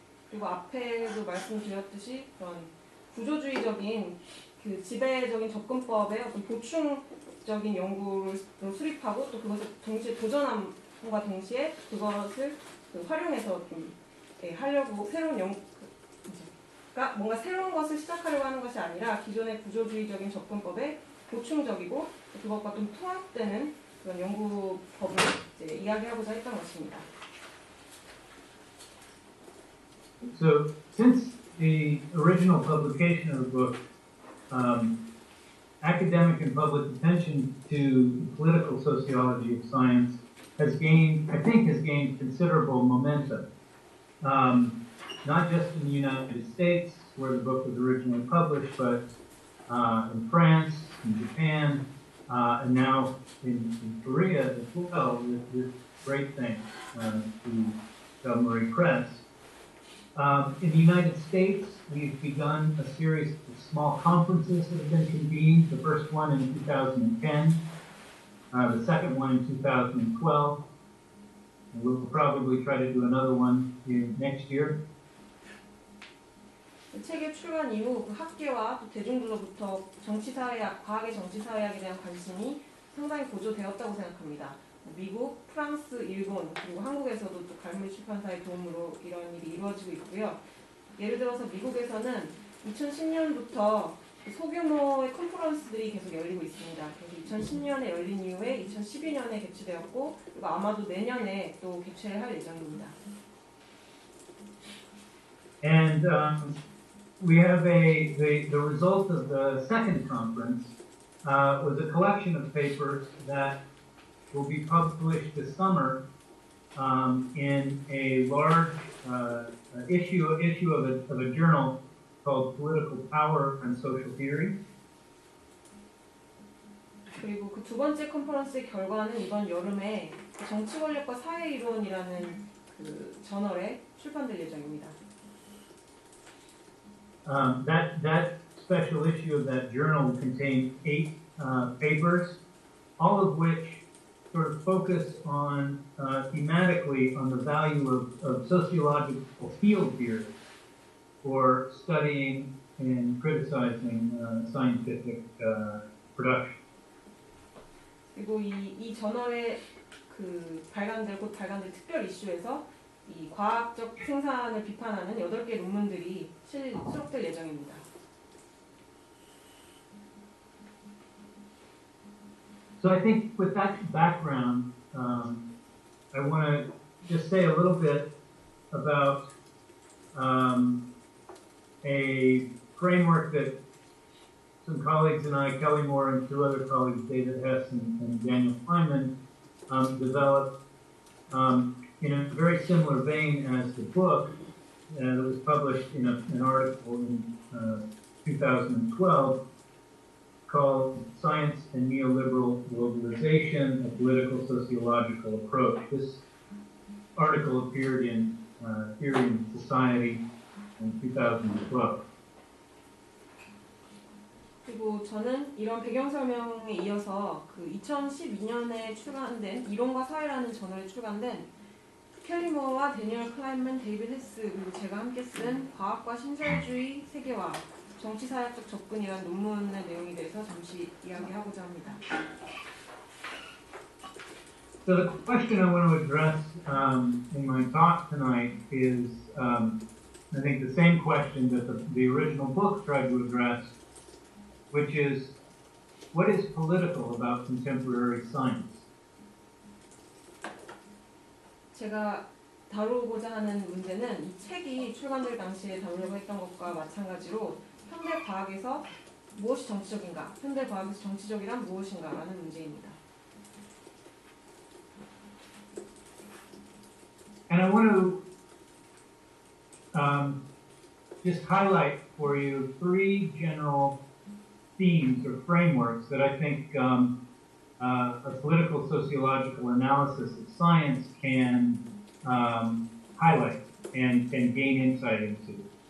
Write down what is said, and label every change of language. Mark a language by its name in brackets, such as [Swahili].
[Korean] 그리고 앞에도 말씀드렸듯이 그런 구조주의적인 그 지배적인 접근법의 어떤 보충적인 연구를 수립하고 또 그것을 동시에 도전함과 동시에 그것을 활용해서 좀 하려고 새로운 그러니까 뭔가 새로운 것을 시작하려고 하는 것이 아니라 기존의 구조주의적인 접근법에 보충적이고 그것과 좀 통합되는 그런 연구법을 이제 이야기하고자 했던 것입니다. [English] So, since the original publication of the book, academic and public attention to political sociology of science has gained considerable momentum. Not just in the United States, where the book was originally published, but in France, in Japan, and now in Korea as well, with great thanks to Marie Press. In the United States, we've begun a series of small conferences that have been convened, the first one in 2010, the second one in 2012. And we'll probably try to do another one next year. [Korean] 책의 출간 이후 그 학계와 또 대중들로부터 정치사회학, 과학의 정치사회학에 대한 관심이 상당히 고조되었다고 생각합니다. 미국, 프랑스, 일본, 그리고 한국에서도 또 갈무리 출판사의 도움으로 이런 일이 이루어지고 있고요. 예를 들어서 미국에서는 2010년부터 소규모의 컨퍼런스들이 계속 열리고 있습니다. 그래서 2010년에 열린 이후에 2012년에 개최되었고 그리고 아마도 내년에 또 개최를 할 예정입니다. [English] And we have the result of the second conference was a collection of papers that will be published this summer in a large issue of a journal called Political Power and Social Theory. [Korean] 그리고 그 두 번째 컨퍼런스의 결과는 이번 여름에 정치 권력과 사회 이론이라는 그 저널에 출판될 예정입니다. [English] That special issue of that journal will contain 8 papers, all of which sort of focus on thematically on the value of sociological field theory for studying and criticizing scientific production. [Korean] 그리고 이 저널의 곧 발간될 특별 이슈에서 이 과학적 생산을 비판하는 8개 논문들이 수록될 예정입니다. [English] So I think with that background, I want to just say a little bit about a framework that some colleagues and I, Kelly Moore and 2 other colleagues, David Hess and Daniel Feynman, developed in a very similar vein as the book that was published in an article in 2012 called Science and Neoliberal Globalization, a Political Sociological Approach. This article appeared in Theory and Society in 2012. [Korean] 그리고 저는 이런 배경 설명에 이어서 그 2012년에 출간된 이론과 사회라는 저널에 출간된 켈리 모어와 데니얼 클라인먼, 데이비드 헤스 그리고 제가 함께 쓴 과학과 신자유주의 세계화, 정치사회학적 접근이라는 논문의 내용에 대해서 잠시 이야기하고자 합니다. [English] So the question I want to address in my talk tonight is, I think, the same question that the original book tried to address, which is, what is political about contemporary science? [Korean] 제가 다루고자 하는 문제는 이 책이 출간될 당시에 다루려고 했던 것과 마찬가지로 현대 과학에서 무엇이 정치적인가, 현대 과학에서 정치적이란 무엇인가라는 문제입니다. [English] And I want to just highlight for you 3 general themes or frameworks that I think a political sociological analysis of science can highlight and gain insight into.